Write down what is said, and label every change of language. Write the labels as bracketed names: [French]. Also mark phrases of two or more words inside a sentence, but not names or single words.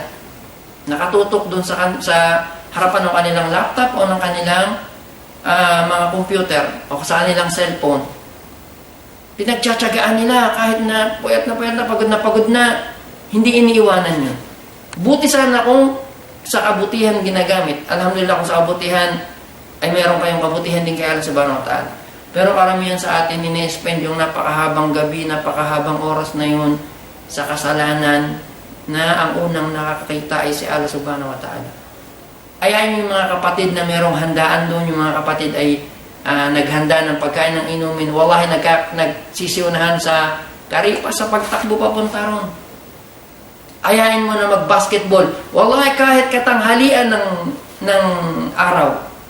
[Filipino] Nakatutok dun sa harapan ng kanilang laptop o ng kanilang mga computer o sa kanilang cellphone. Pinagtsatsagaan nila kahit na puyat na, pagod na, hindi iniiwanan yun. Buti sana kung sa kabutihan ginagamit. Alhamdulillah kung sa kabutihan ay meron kayong kabutihan din kay Allah [Arabic] سبحانه وتعالى. [Filipino] Pero karamihan sa atin ini-spend yung napakahabang gabi, napakahabang oras na yun sa kasalanan na ang unang nakakita ay si Allah [Arabic] سبحانه وتعالى. [Filipino] Ayayin yung mga kapatid na merong handaan doon, yung mga kapatid ay naghanda ng pagkain ng inumin. Wallahi nagsisiunahan sa karipa sa pagtakbo papunta ron. Ayayin mo na mag-basketball. Wallahi kahit katanghalian ng araw.